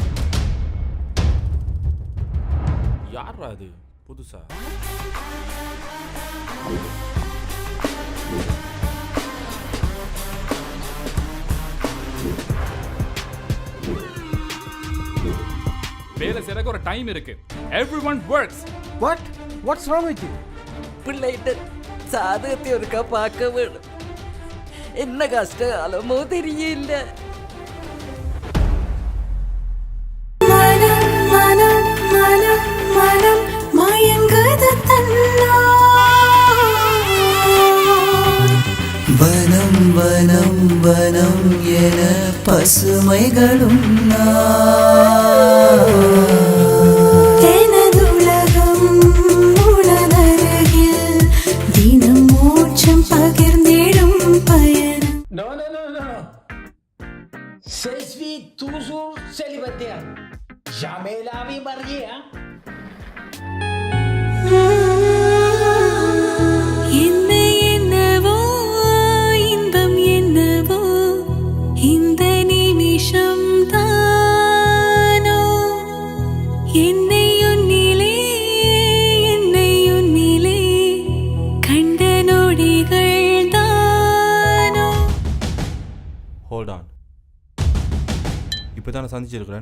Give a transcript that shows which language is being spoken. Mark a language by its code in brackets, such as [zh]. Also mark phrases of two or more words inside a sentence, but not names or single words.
[ta] யார் அது புதுசா? வேலை செய்யறதுக்கு ஒரு டைம் இருக்கு. [en] Everyone works. What's wrong with you? [ta] பிள்ளைகிட்ட சாதகத்தை ஒருக்கா பார்க்க வேணும். என்ன கஷ்டமோ தெரியல. வனம் வனம் வனம் என பசுமைகளும் [fr] Je suis toujours célibataire. Jamais la vie mariée, hein? [ta] என்னை என்னவோ இன்பம் என்னவோ இந்த நிமிஷம் தானோ என்னை உன்னிலே கண்ட நொடிகள் தானோ. [en] Hold on. [ta] இப்போதான் சந்திச்சிருக்கிறேன்.